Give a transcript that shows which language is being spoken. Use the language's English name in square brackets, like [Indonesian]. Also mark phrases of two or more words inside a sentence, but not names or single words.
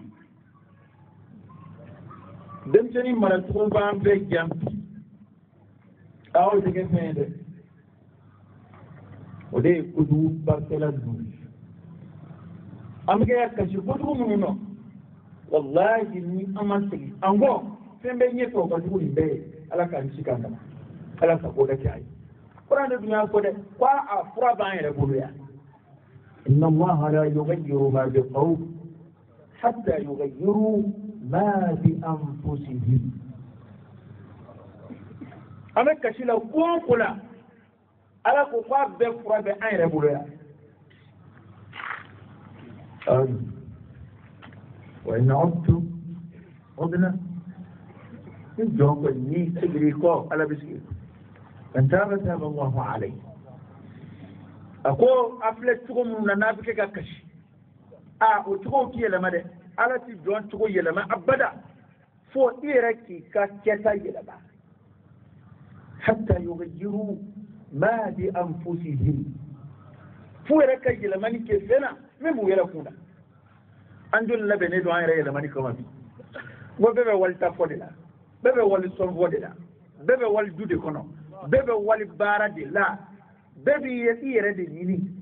[Bambara] denmisɛnnin maracogo b'an bɛɛ jan aw tɛ kɛ fɛn ye dɛ o de ye kojugu barikɛla ninnu an bɛ kɛ ka kasi kojugu minnu nɔ wallahi ni an ma segin an kɔ fɛn bɛ ɲɛfɛ o ka jugu nin bɛɛ ye ala k'an kisi k'an dama ala ka ko dɛ kɛ a ye kuran de dun y'a fɔ dɛ ko a fura b'an yɛrɛ bolo yan [Arabic] إن الله لا يغير ما بقوم حتى يغير ما بأنفسهم [Bambara] an bɛ kasi la ko o ko la ala ko k'a bɛɛ fura bɛ an yɛrɛ bolo yan [Arabic] وإن عدتم عدنا [Bambara] ni jɔn kɔni ni segiri kɔ ala bɛ sigi man taaba taaba [Arabic] الله عليه [Bambara] a ko a filɛ cogo minnu na n'a bɛ kɛ ka kasi o cogow tɛ yɛlɛma dɛ ala tɛ jɔn cogo yɛlɛma abada fo i yɛrɛ k'i ka kɛta yɛlɛma [Arabic] حتى يغير ما بأنفسهم [Bambara] fo yɛrɛ ka yɛlɛmani kɛ fɛn na min b'u yɛrɛ kun na an joli labɛnnen don an yɛrɛ yɛlɛmani kama bi ko bɛɛ bɛ wali ta fɔ de la bɛɛ bɛ wali sɔn fɔ de la bɛɛ bɛ wali du de kɔnɔ bɛɛ bɛ wali baara de la bɛɛ b'i yɛrɛ de ɲini